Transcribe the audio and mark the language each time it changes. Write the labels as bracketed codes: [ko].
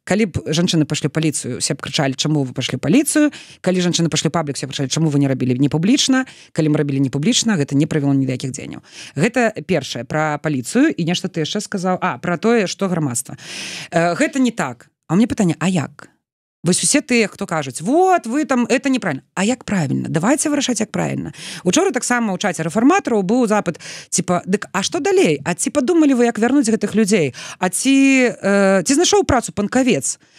[be] Калі б жанчыны пашлі паліцыю, усе б крычалі, чаму вы пашлі паліцыю, калі жанчыны пашлі паблік, усе крычалі, чаму вы не рабілі не публічна, калі мы рабілі не публічна, гэта не правяло ні да якіх дзеянняў. Гэта першае пра паліцыю, і нешта ты яшчэ сказаў, пра тое, што грамадства. Гэта не так. А мне пытанне, а як? Вось усе тыя, хто кажуць, вот, вы там, [ru] это неправильно. А як правильно? Давайте вырашаць, як правильно. [be] Учора таксама ў чаце рэфарматараў быў запыт, типа, дык, а што далей? А ці падумалі вы, як вярнуць гэтых людзей? А ці знайшоў працу панкавец?